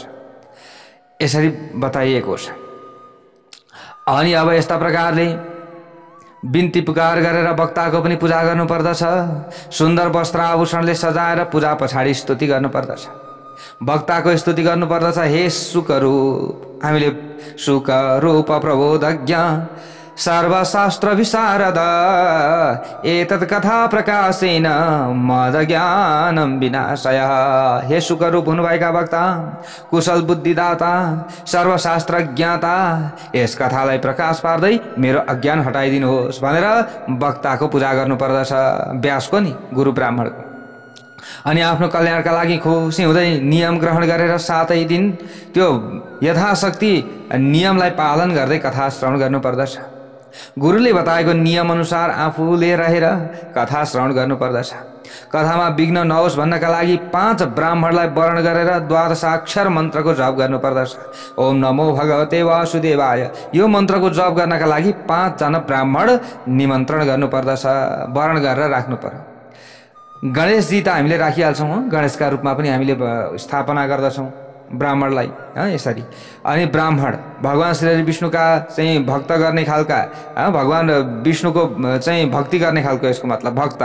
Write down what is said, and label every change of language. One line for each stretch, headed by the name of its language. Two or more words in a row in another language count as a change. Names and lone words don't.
Nepali: यसरी बताइएको छ। अनि अब यस्ता प्रकारले बिन्ती पुकार गरेर वक्ताको पनि पूजा गर्नुपर्दछ। सुन्दर वस्त्र आभूषणले सजाएर पूजा पछाडि स्तुति गर्नुपर्दछ। वक्ताको स्तुति गर्नुपर्दछ।
Sanskrit: हे सुकरूप, हामीले सुकरूप प्रबोधज्ञ सर्वशास्त्र विशारद एतत् कथा प्रकाशेन मद ज्ञानम विनाशय।
Nepali: हे सुकरूप हुनुभएका वक्ता, कुशल बुद्धिदाता, सर्वशास्त्र ज्ञाता, यस कथालाई प्रकाश पार्दै मेरो अज्ञान हटाइदिनुहोस् भनेर वक्ताको पूजा गर्नुपर्दछ। व्यासको नि, गुरु ब्राह्मणको। अनि आफ्नो कल्याणका लागि खुसी हुँदै नियम ग्रहण गरेर 7 दिन त्यो यथाशक्ति नियमलाई पालन गर्दै कथा श्रवण गर्नुपर्दछ। गुरुले बताएको नियम अनुसार आफूले रहेर कथा श्रवण गर्नुपर्दछ। कथामा विघ्न नहोस् भन्नका लागि 5 ब्राह्मणलाई वर्ण गरेर 12 अक्षर मन्त्रको जप गर्नुपर्दछ।
Sanskrit: ओम नमो भगवते वासुदेवाय,
Nepali: यो मन्त्रको जप गर्नका लागि 5 जना ब्राह्मण निमन्त्रण गर्नुपर्दछ, वर्ण गरेर राख्नु पर्यो। गणेशजी त हामीले राखिहाल्छौँ, गणेशका रूपमा पनि हामीले स्थापना गर्दछौँ ब्राह्मणलाई यसरी। अनि ब्राह्मण भगवान् श्री विष्णुका चाहिँ भक्त गर्ने खालका, भगवान् विष्णुको चाहिँ भक्ति गर्ने खालको यसको मतलब भक्त।